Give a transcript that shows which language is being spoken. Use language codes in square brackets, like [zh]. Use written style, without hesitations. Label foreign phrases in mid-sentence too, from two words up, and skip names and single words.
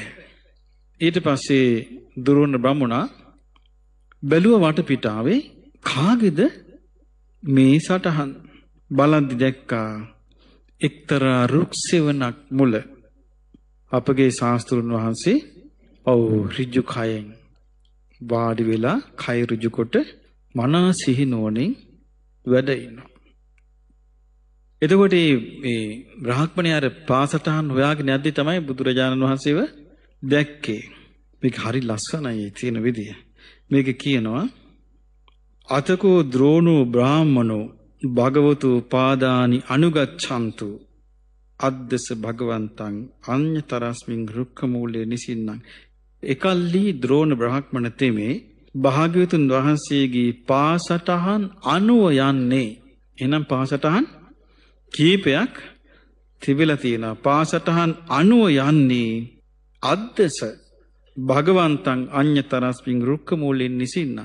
[si] ඊට පස්සේ දුරුණ බමුණා බැලුව වටපිටාවේ කාගේද මේ සටහන් බලන්දි දැක්කා එක්තරා රුක්සෙවණක් මුල අපගේ ශාස්ත්‍රුන් වහන්සේ ඍජු කයෙන් වාඩි වෙලා කය ඍජු කොට මනස සිහිනුවණින් වැඩ ඉන්නවා. එතකොට මේ බ්‍රාහ්මණයා අර පාසටහන් හොයාගෙන යද්දි තමයි බුදුරජාණන් වහන්සේව දැක්කේ. මේක හරි ලස්සනයි තියෙන විදිය. මේක කියනවා [pi] අතකෝ ද්‍රෝණෝ බ්‍රාහ්මනෝ භගවතු පාදානි අනුගච්ඡන්තු අද්දස භගවන්තං අඤ්ඤතරස්මින් රුක්ඛමූලේ නිසින්නං. [si] එකල්ලි ද්‍රෝණ බ්‍රාහ්මණ තෙමේ භාග්‍යවතුන් වහන්සේගේ පාසටහන් අනුව යන්නේ. එහෙනම් පාසටහන් කීපයක් තිබිලා තියෙනවා. පාසටහන් අනුව යන්නේ [pi] අද්දස භගවන්තං අඤ්ඤතරස්මින් රුක්ඛමූලේ නිසින්නං.